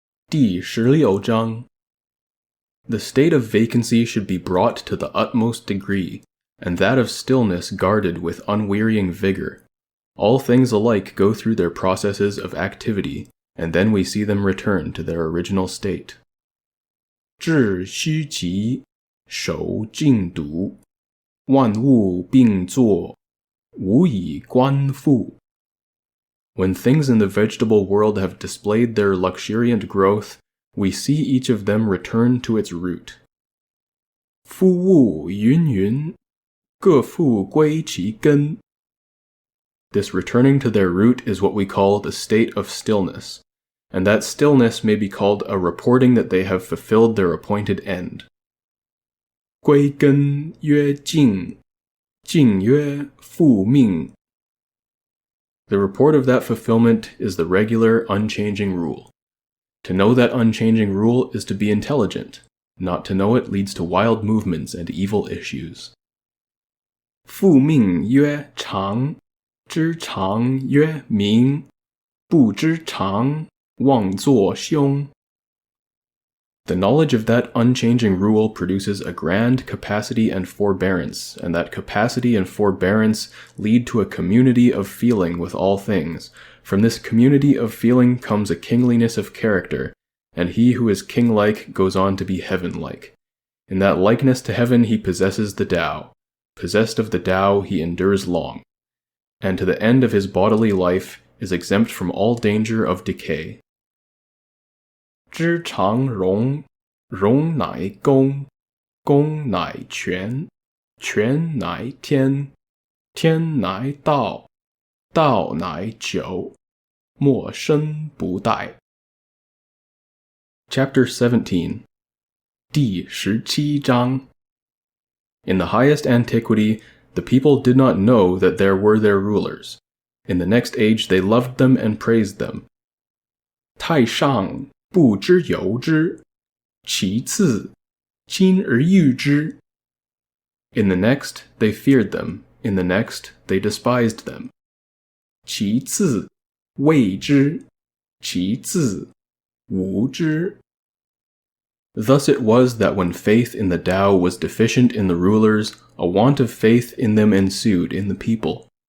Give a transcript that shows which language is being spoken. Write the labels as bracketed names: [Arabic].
[English] 第16章 The state of vacancy should be brought to the utmost degree, and that of stillness guarded with unwearying vigor. All things alike go through their processes of activity, and then we see them return to their original state. [Chinese] 志虚极，守静笃，万物并作，无以观复。 [English] When things in the vegetable world have displayed their luxuriant growth, we see each of them return to its root. [Chinese] 夫物芸芸，各复归其根。 [English] This returning to their root is what we call the state of stillness, and that stillness may be called a reporting that they have fulfilled their appointed end. [Chinese] 归根曰静，静曰复命。 [English] The report of that fulfillment is the regular, unchanging rule. To know that unchanging rule is to be intelligent. Not to know it leads to wild movements and evil issues. [Chinese] 复命曰常，知常曰明，不知常，妄作凶。 [English] The knowledge of that unchanging rule produces a grand capacity and forbearance, and that capacity and forbearance lead to a community of feeling with all things. From this community of feeling comes a kingliness of character, and he who is king-like goes on to be heaven-like. In that likeness to heaven he possesses the Tao. Possessed of the Tao, he endures long, and to the end of his bodily life is exempt from all danger of decay. [Chinese] 知常容，容乃公，公乃全，全乃天，天乃道，道乃久，莫身不殆。 [English] Chapter 17. 第17章 In the highest antiquity, the people did not know that there were their rulers. In the next age they loved them and praised them. [Chinese] 太上不知有之，其次亲而誉之。 [English] In the next, they feared them. In the next, they despised them. [Chinese] 其次畏之，其次侮之。 [English] Thus it was that when faith in the Tao was deficient in the rulers, a want of faith in them ensued in the people.